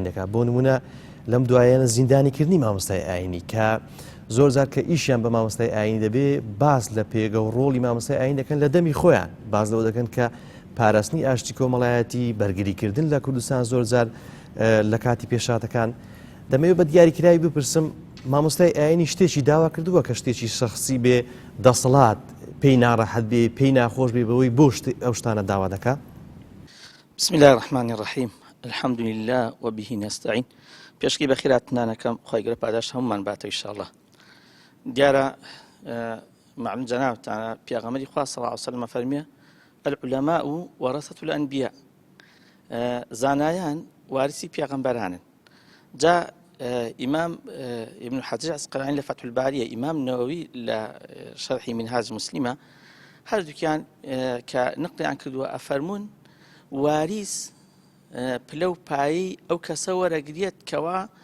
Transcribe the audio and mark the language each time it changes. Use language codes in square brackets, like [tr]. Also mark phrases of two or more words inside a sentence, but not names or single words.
[ckb] دەکات بۆ نمونە لەم دوایانە زیندانیکردنی مامۆستای ئاینی کە زۆر جار کە ئیشیان بە مامۆستای ئاینی دەبێ باز لە پێگە و ڕۆڵی مامۆستای ئاین دەکەن لە دەمی خۆیان باز لەوە دەکەن کە پاراستنی ئاشتی کۆمەڵایەتی بەرگریکردن لە کوردستان زۆر جار لە کاتی پێشاتەکان دەمەوێت بە دیاریکراوی بپرسم مامۆستای ئاینی شتێکی داوا کردووە کە شتێکی شخصی بێ دەسەڵات پێی ناڕەحەت بێ پێی ناخۆش بێ بەوەی بۆ ئەو شتانە داوا دەکات [ar] بسم الله الرحمن الرحيم الحمد لله وبه نستعين [ckb] پێشکی بەخیراتنانەکەم خۆی گەورە پاداش هەمومان باتە ئینشاءالله دیارە معلوم جەنابتانە پێغەمبەری خوا [ar] صلی الله علیه و سلم [ckb] فەرمیە [ar] العلماء ورثة الأنبياء [ckb] زانایان وارثی پێغەمبەرانن جا ئیمام ابن حجر عسقلانی لە فتح الباریە ئیمام نەوەوی لە شەرحی منهاج مسلمە هەردووکیان کە نقلیان کردووە ئەفەرمون واریس پلە و پایی ئەو کەسە وەرەگرێت کەوا